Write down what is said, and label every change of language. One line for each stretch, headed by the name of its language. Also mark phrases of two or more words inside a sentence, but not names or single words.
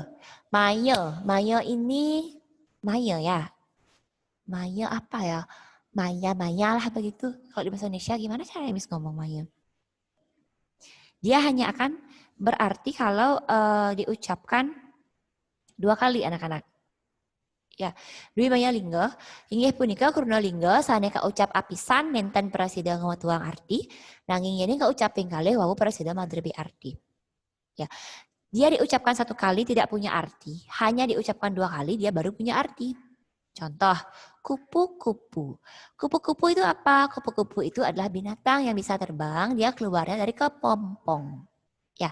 Indonesian: Maya ini Maya ya. Maya apa ya? Maya lah begitu. Kalau di bahasa Indonesia gimana cara Miss ngomong Maya? Dia hanya akan berarti kalau diucapkan 2 kali anak-anak. Ya,
Balinese: Dwi Maya Lingga, inggih punika Kruna Lingga saneka ucap apisan nenten prasida ngawatuang arti, nanging yen kaucap ping kalih wau prasida madrebi arti.
Indonesian: Ya. Dia diucapkan 1 kali tidak punya arti, hanya diucapkan 2 kali dia baru punya arti. Contoh, kupu-kupu. Kupu-kupu itu apa? Kupu-kupu itu adalah binatang yang bisa terbang, dia keluarnya dari kepompong. Ya.